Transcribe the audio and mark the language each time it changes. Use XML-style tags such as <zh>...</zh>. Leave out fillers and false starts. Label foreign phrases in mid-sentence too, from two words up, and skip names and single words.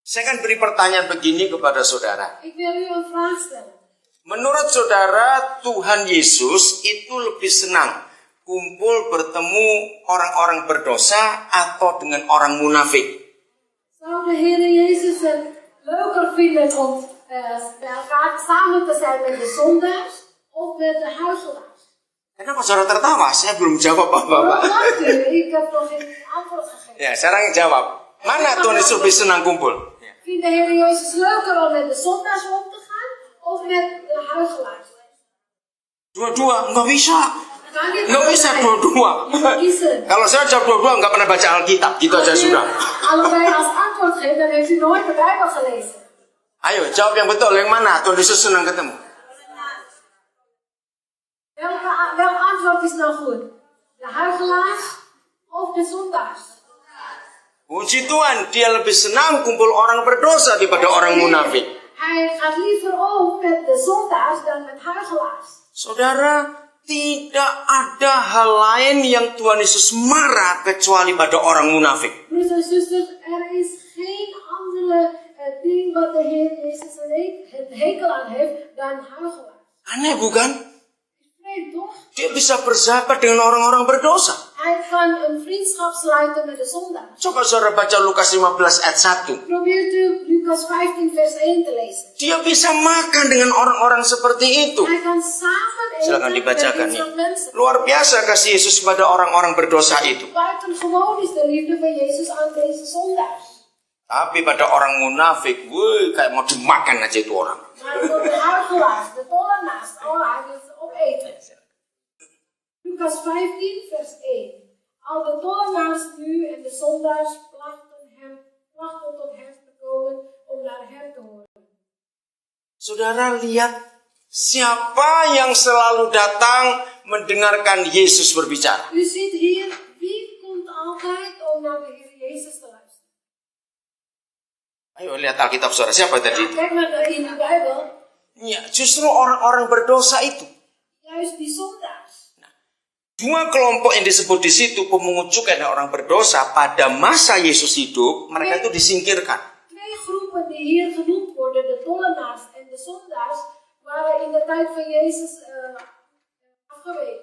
<id>Saya akan beri pertanyaan begini kepada saudara.</id> <nl>Ik wil u een vraag stellen.</nl> <id>Menurut saudara, Tuhan Yesus itu lebih senang kumpul bertemu orang-orang berdosa atau dengan orang munafik?</id> <nl>Zou de Heer Jezus het leuker vinden om bij elkaar samen te zijn met de zondaars of met de huigelaars?</nl> <id>Kenapa saudara tertawa? Saya belum jawab</id> <nl>Waarom</nl> <id>apa-apa.</id> <nl>lacht u? Ik heb nog geen antwoord gegeven.</nl> <id>Ya, sekarang jawab. Mana Tuhan Yesus lebih senang kumpul?</id> <nl>Vindt de Heer Jezus leuker om met de zondaars om te gaan of met de huigelaars?</nl> <id>Dua-dua, nggak bisa.</id> <nl>Kan dit</nl> <id>Nggak bisa dua-dua.</id> <nl>Je moet kiezen.</nl> <id>Kalau saya jawab dua-dua, nggak pernah baca Alkitab. Gitu aja</id> <nl>Als u</nl> <id>sudah.</id> <nl>allebei als antwoord geeft, dan heeft u nooit de Bijbel gelezen.</nl> <id>Ayo, jawab yang betul. Yang mana Tuhan Yesus senang ketemu?</id> <nl>Welk antwoord is nou goed? De huigelaars of de zondaars?</nl> <id>Puji Tuhan, dia lebih senang kumpul orang berdosa daripada orang munafik.</id> <nl>Hij gaat liever om met de zondaars dan met huigelaars.</nl> <id>Saudara, tidak ada hal lain yang Tuhan Yesus marah kecuali pada orang munafik.</id> <nl>Broers en zusters, er is geen andere ding wat de Heer Jezus een hekel aan heeft dan huigelaars.</nl> <id>Aneh bukan?</id> <nl>Vreemd toch?</nl> <id>Dia bisa bersahabat dengan orang-orang berdosa.</id> <nl>Hij kan een vriendschap sluiten met de zondaars.</nl> <id>Coba saudara baca Lukas 15 ayat 1.</id> <nl>Probeert u Lucas 15 vers 1 te lezen.</nl> <id>Dia bisa makan dengan orang-orang seperti itu.</id> <nl>Hij kan samen eten</nl> <id>Silakan</id> <nl>met</nl> <id>dibacakan</id> <nl>dit</nl> <id>ya.</id> <nl>soort mensen.</nl> <id>Luar biasa kasih Yesus kepada orang-orang berdosa itu.</id> <nl>Buitengewoon is de liefde van Jezus aan deze zondaars.</nl> <id>Tapi pada orang munafik, woi, kayak mau dimakan aja itu orang.</id> <nl>Maar voor de huigelaars, de tollenaars, hij wil ze opeten. Lucas 15 vers 1. Al de tollenaars nu en de zondaars plachten tot hem te komen om naar hem te horen.</nl> <id>Saudara lihat siapa yang selalu datang mendengarkan Yesus berbicara.</id> <nl>U ziet hier, wie komt altijd om naar de Heer Jezus te luisteren?</nl> <id>Ayo lihat Alkitab saudara, siapa tadi itu?</id> <nl>Kijk maar in de Bijbel,</nl> <id>Ya, justru orang-orang berdosa itu.</id> <nl>juist die zondaars.</nl> <id>Dua kelompok yang disebut di situ, pemungut cukai dan orang berdosa, pada masa Yesus hidup, mereka itu disingkirkan.</id> <nl>Twee groepen die hier genoemd worden, de tollenaars en de zondaars, waren in de tijd van Jezus afgeweken.</nl>